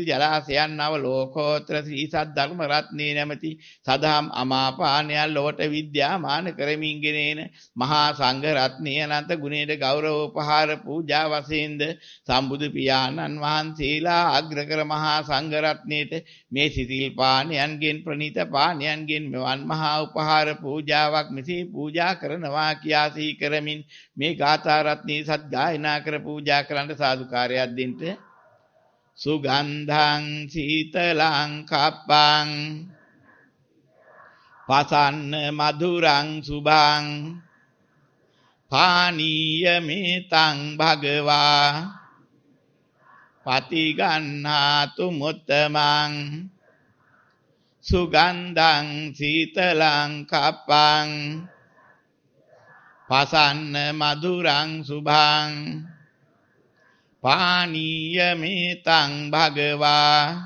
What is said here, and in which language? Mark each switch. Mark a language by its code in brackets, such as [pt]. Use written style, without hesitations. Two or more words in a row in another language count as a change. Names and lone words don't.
[si] ජලාශයන් නවලෝකෝත්‍ර ශ්‍රී සත් ධර්ම රත්නේ නැමැති සදාම් අමාපානයන් ලෝට විද්‍යාමාන කරමින් ගෙනෙන මහා සංඝ රත්නයේ අනන්ත ගුණයට ගෞරව උපහාර පූජා වශයෙන්ද සම්බුදු පියාණන් වහන්සේලා අග්‍රකර මහා සංඝ රත්නයේට මේ සිතිල් පානයන්ගෙන් ප්‍රණීත පානයන්ගෙන් මෙවන් මහා උපහාර පූජාවක් මෙසේ පූජා කරනවා කියා සිහි කරමින් මේ ගාථා රත්නයේ සත් ගායනා කර පූජා කරන්න සාදුකාරයක් දෙන්න. [pi] සුගන්ධං සීතලං කප්පං පසන්න මధుරං සුභං පානීය මේතං භගවා පතිගන්නාතු මුත්තමං සුගන්ධං සීතලං කප්පං පසන්න මధుරං සුභං පානීය මේතං භගවා